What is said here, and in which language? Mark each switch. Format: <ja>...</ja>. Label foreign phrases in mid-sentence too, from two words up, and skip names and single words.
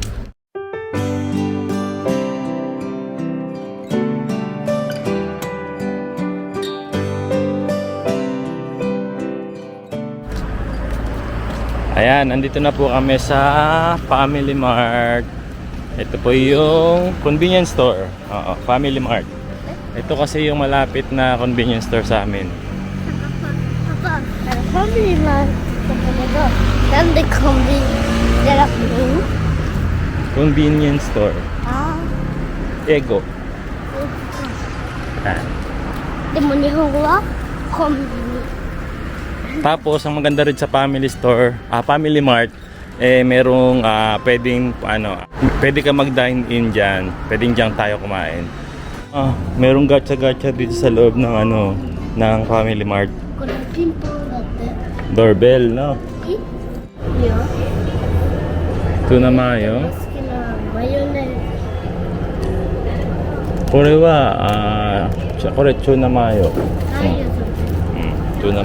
<tl>Ayan, nandito na po kami sa Family Mart. Ito po yung convenience store. Family Mart. Ito kasi yung malapit na convenience store sa amin. Papa,</tl> <en>family man. Then the convenience. Convenience store. Ego.</en> <ja>でも日本語はコンビニ。</ja> <tl>Tapos ang maganda rin sa</tl> <en>family store,</en> <tl>Family Mart, merong pwede ka mag-dine in diyan. Pwedeng diyan tayo kumain. Merong gacha-gacha dito sa loob ng ng Family Mart.</tl> <ja>これピンポンだって。</ja> <tl>Doorbell, no?</tl> <ja>いいよ。</ja> <en>Tuna mayo.</en> <ja>好きなマヨネーズ。これはこれ</ja> <en>tuna mayo.</en> <ja>はいよ、それ。</ja>